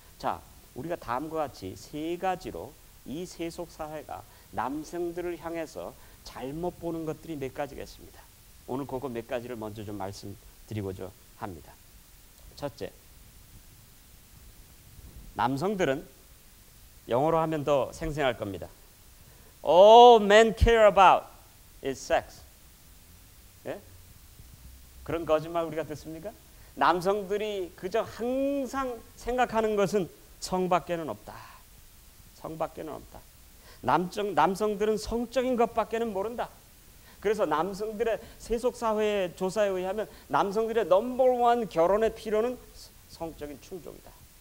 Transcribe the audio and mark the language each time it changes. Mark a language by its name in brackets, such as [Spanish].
[Korean] 자, 우리가 다음과 같이 세 가지로 이 세속 사회가 남성들을 향해서 잘못 보는 것들이 몇 가지겠습니다. 오늘 그거 몇 가지를 먼저 좀 말씀드리고자 합니다. 첫째, 남성들은 영어로 하면 더 생생할 겁니다. [English] All men care about is sex. [Korean] 예? 그런 거짓말 우리가 듣습니까? 남성들이 그저 항상 생각하는 것은 성밖에는 없다. 성밖에는 없다. 남성들은 성적인 것밖에는 모른다. 그래서 남성들의 세속사회의 조사에 의하면 남성들의 넘버원 결혼의 필요는 성적인 충족이다.